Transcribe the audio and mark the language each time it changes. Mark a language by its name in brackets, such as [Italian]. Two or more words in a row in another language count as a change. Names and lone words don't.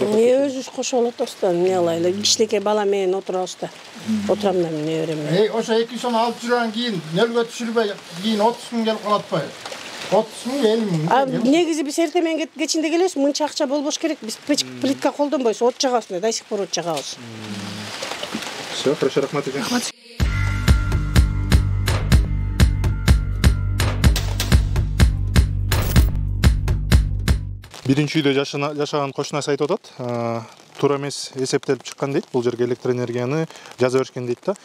[Kyrgyz] Өзүбүз кошуп алатабыз да, эмне алайлы. Кичинекей бала менен отурабыз да. Отурам да эмне берем. Ошо 200 сом алып жүргөн кийин нөлгө түшүрбөй кийин 30 миң келип калат атпайбы? 30 миң 50 миң. Негизи биз эртемен кечинде келебиз, мынча акча болбош керек. Биз плитка колдонбойбуз, от жагабыз, [Russian] до сих пор [Kyrgyz] от жагабыз. [Russian] Все, хорошо, [Kyrgyz] рахмат экен. Биринчи үйдө жашаган кошунасы айтып атат. Туура эмес эсептелип чыккан дейт. Бул жерге электроэнергияны жаза беришкен дейт да.